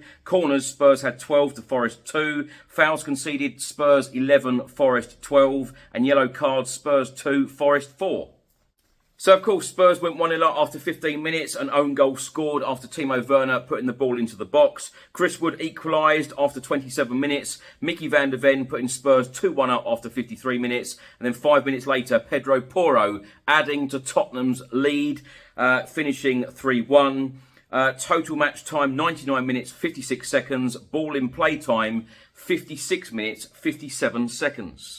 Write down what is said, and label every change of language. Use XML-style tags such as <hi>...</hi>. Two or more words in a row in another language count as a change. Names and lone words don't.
<en>Corners, Spurs had 12 to Forest 2. Fouls conceded, Spurs 11, Forest 12. And yellow cards, Spurs 2, Forest 4. So, of course, Spurs went 1-0 up after 15 minutes. An own goal scored after Timo Werner putting the ball into the box. Chris Wood equalised after 27 minutes. Micky van der Ven putting Spurs 2-1 up after 53 minutes. And then 5 minutes later, Pedro Porro adding to Tottenham's lead, finishing 3-1. Total match time, 99 minutes, 56 seconds. Ball in play time, 56 minutes, 57 seconds.</en>